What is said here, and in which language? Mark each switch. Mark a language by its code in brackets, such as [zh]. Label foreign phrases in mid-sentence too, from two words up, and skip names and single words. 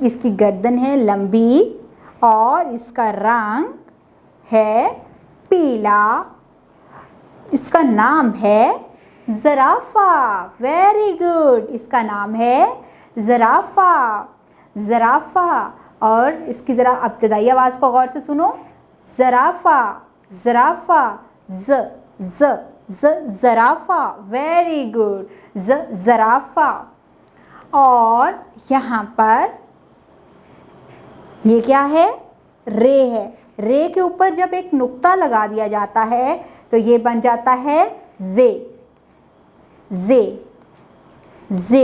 [ur] اس کی گردن ہے لمبی اور اس کا رنگ ہے پیلا. اس کا نام ہے زرافہ. [en] very good, [ur] اس کا نام ہے زرافہ، زرافہ. اور اس کی ذرا ابتدائی آواز کو غور سے سنو. زرافہ، زرافہ، ز ز ز زرافہ. [en] very good, [ur] ز زرافہ۔ اور یہاں پر یہ کیا ہے? رے ہے. رے کے اوپر جب ایک نقطہ لگا دیا جاتا ہے تو یہ بن جاتا ہے زے، زے، زے.